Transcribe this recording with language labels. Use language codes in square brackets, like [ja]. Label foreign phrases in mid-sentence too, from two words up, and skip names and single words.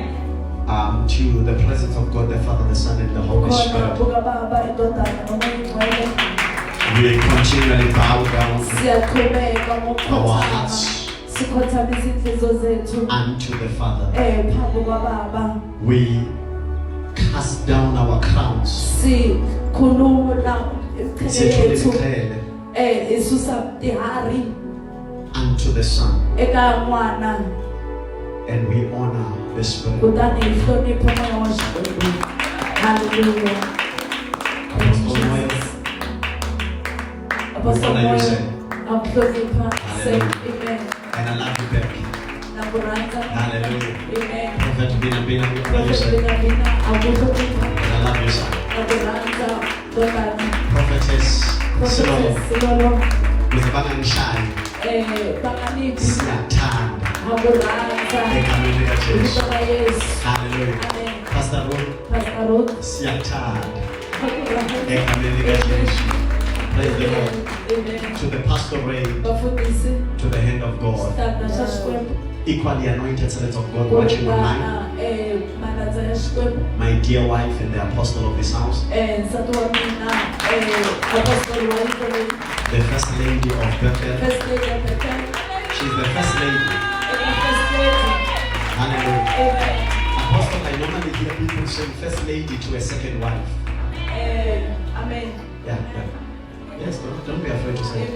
[en] To the presence of God, the Father, the Son, and the Holy Spirit, we continually bow down our hearts unto the Father. We cast down our crowns unto to the Son, [ts] eka n'wana [en] and we honor the Spirit. [ts] kutani hi hlonipha moya wa Xikwembu. [en] Hallelujah. Apostle Moyo, Apostle honor you, Moyo sir. [ts] akuhlonipha. [en] Say amen. And I love you back. [ts] Nakurhandza. [en] Hallelujah. Amen. Prophet Bina, we honor you, Prophet sir. [ts] Bina akuhlonipha. [en] And I love you, son. [ts] Nakurhandza ntombazana. [en] Prophetess Silolo, Prophetess Silolo with Banganshai, [ts] banganiphi [zu] Siyathanda. [ts] nakurhandza [zu] Egameni lika Jesu. [ts] vito ra Yesu. [en] Hallelujah. Amen. Pastor Ruth, Pastor Ruth [zu] Siyathanda. [ts] nakurhandza. [zu] Egameni lika Jesu. [en] Praise the Lord. Amen. To the pastoral, [zu] Bafundisi [en] to the hand of God, [ts] xitanda xa Xikwembu [en] equally anointed servants of God watching online, [ts] kuringana malandza ya Xikwembu. [en] my dear wife and the apostle of this house, [ts] Nsati wa mina apostoli wa yiko leyi [en] the first lady of Bethel. first lady [ts] ya Bethel. [en] She's the first lady. [ts] Eka [en] first lady. Hallelujah. Amen. Apostle, I normally hear people saying first lady to a second wife. Amen. Yeah. Yes, don't be afraid to say it.